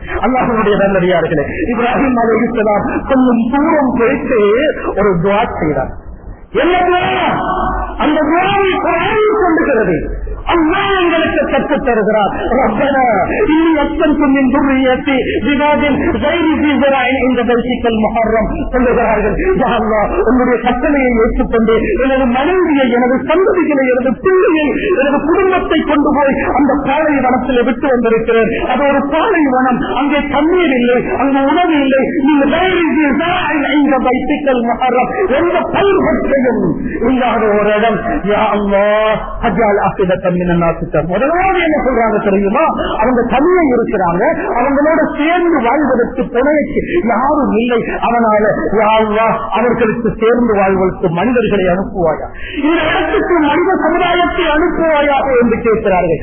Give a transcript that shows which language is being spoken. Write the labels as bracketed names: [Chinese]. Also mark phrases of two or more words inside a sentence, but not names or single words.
[Tamil] அல்லாஹ்வுடைய நல்லடியார்களே, இப்ராஹிம் அலைஹிஸ்ஸலாம் கொஞ்சம் தூரம் போயிட்டு ஒரு துஆ செய்தார். என்ன துஆ? அந்த துஆவை குர்ஆன் சொல்லுகிறது. அல்லாஹ் எங்களுக்கு கற்றுத் தருகிறார். [Arabic] ربنا إني أسكنت من ذريتي بواد غير ذي زرع عند بيتك المحرم சொல்லுகிறார்கள். [Tamil] யா அல்லாஹ், உன்னுடைய கட்டளையை ஏற்றுக்கொண்டு எனது மனைவியை, எனது சந்ததிகளை, எனது பிள்ளையை, எனது குடும்பத்தை கொண்டு போய் அந்த பாலைவனத்தில் விட்டு வந்திருக்கிறேன். அது ஒரு பாலைவனம், அங்கே தண்ணீர் இல்லை, அங்கு உணவு இல்லை. நீங்கள் [Arabic] غير ذي زرع عند بيتك المحرم [Tamil] எந்த பயிர்கட்டையும் இல்லாத ஒரு இடம். யா அல்லாஹ், [Arabic] اجعل أفئدة [Tamil] முதலாவது என்ன சொல்றாங்க தெரியுமா? அவங்க தனியே இருக்கிறாங்க, அவங்களோட சேர்ந்து வாழ்வதற்கு துணைக்கு யாரும் இல்லை. அதனால அவர்களுக்கு சேர்ந்து வாழ்வதற்கு மனிதர்களை அனுப்புவாயா, இந்த இடத்துக்கு மனித சமுதாயத்தை அனுப்புவாயாக என்று கேட்கிறார்கள்.